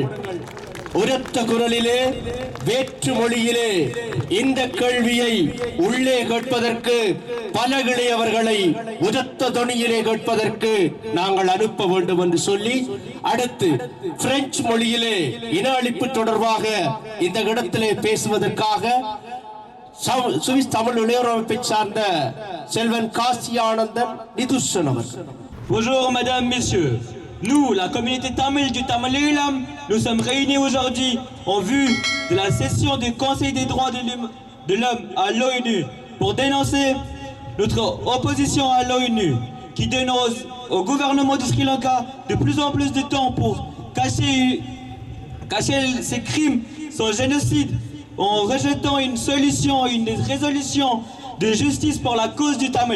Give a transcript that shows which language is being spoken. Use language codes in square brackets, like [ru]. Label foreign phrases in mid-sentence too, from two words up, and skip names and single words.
[ta] உரத்த குரலிலே வேற்று மொழியிலே இந்த கேள்வியை உள்ளே கேட்பதற்கு பலகிளை அவர்களை உரத்த தொனியிலே கேட்பதற்கு நாங்கள் அனுப்ப வேண்டும் என்று சொல்லி அடுத்து பிரெஞ்சு மொழியிலே இன அழிப்பு தொடர்பாக இந்த இடத்திலே பேசுவதற்காக சுவிஸ் தமிழ் உயர்வமைப்பை சார்ந்த செல்வன் காசி ஆனந்தன் நிதுஷன் அவர்கள். [fr] Bonjour madame, messieurs. Nous, la communauté tamil du Tamil Eelam, nous sommes réunis aujourd'hui en vue de la session du Conseil des droits de l'homme à l'ONU pour dénoncer notre opposition à l'ONU qui donne au gouvernement du Sri Lanka de plus en plus de temps pour cacher ses crimes, son génocide, en rejetant une résolution de justice pour la cause du Tamil.